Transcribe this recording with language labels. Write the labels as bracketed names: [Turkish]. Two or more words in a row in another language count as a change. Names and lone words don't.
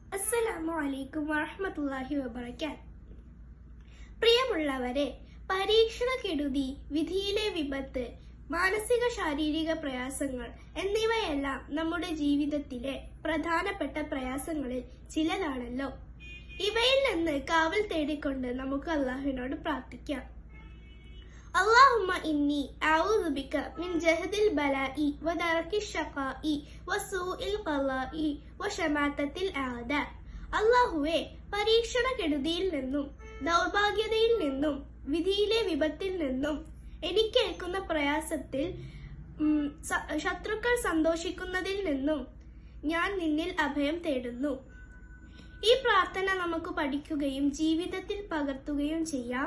[Arabic] السلام عليكم ورحمة الله وبركاته. [Malayalam] പ്രിയമുള്ളവരെ, പരീക്ഷണക്കെടുതി, വിധിയിലെ വിപത്ത്, മാനസിക ശാരീരിക പ്രയാസങ്ങൾ എന്നിവയെല്ലാം നമ്മുടെ ജീവിതത്തിലെ പ്രധാനപ്പെട്ട പ്രയാസങ്ങളിൽ ചിലതാണല്ലോ. ഇവയിൽ നിന്ന് കാവൽ തേടിക്കൊണ്ട് നമുക്ക് അള്ളാഹുവിനോട് പ്രാർത്ഥിക്കാം. [Arabic] اللهم إني أعوذ بك من جهد البلاء ودرك الشقاء وسوء القضاء وشماتة الأعداء. [Malayalam] അള്ളാഹുവേ, പരീക്ഷണക്കെടുതിയിൽ നിന്നും ദൗർഭാഗ്യതയിൽ നിന്നും വിധിയിലെ വിപത്തിൽ നിന്നും എനിക്കേൽക്കുന്ന പ്രയാസത്തിൽ ശത്രുക്കൾ സന്തോഷിക്കുന്നതിൽ നിന്നും ഞാൻ നിന്നിൽ അഭയം തേടുന്നു. ഈ പ്രാർത്ഥന നമുക്ക് പഠിക്കുകയും ജീവിതത്തിൽ പകർത്തുകയും ചെയ്യാം.